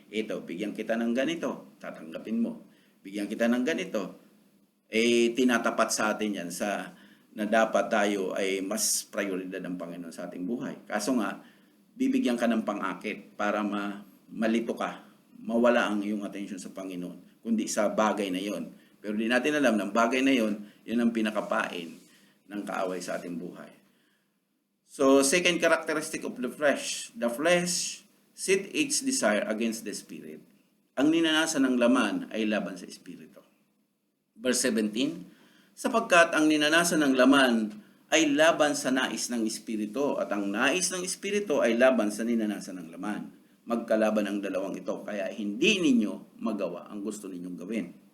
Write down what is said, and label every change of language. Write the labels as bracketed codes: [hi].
[tl] Ito, bigyan kita ng ganito, tatanggapin mo. Bigyan kita ng ganito, tinatapat sa atin yan na dapat tayo ay mas prioridad ng Panginoon sa ating buhay. Kaso nga, bibigyan ka ng pang-akit para malito ka, mawala ang iyong attention sa Panginoon, kundi sa bagay na yon. Pero di natin alam ng bagay na yon, yun ang pinakapain ng kaaway sa ating buhay. [en] So, second characteristic of the flesh set its desire against the spirit. [tl] Ang ninanasan ng laman ay laban sa espiritu. Verse 17, sapagkat ang ninanasan ng laman ay laban sa nais ng espiritu at ang nais ng espiritu ay laban sa ninanasan ng laman. Magkalaban ang dalawang ito, kaya hindi ninyo magawa ang gusto ninyong gawin.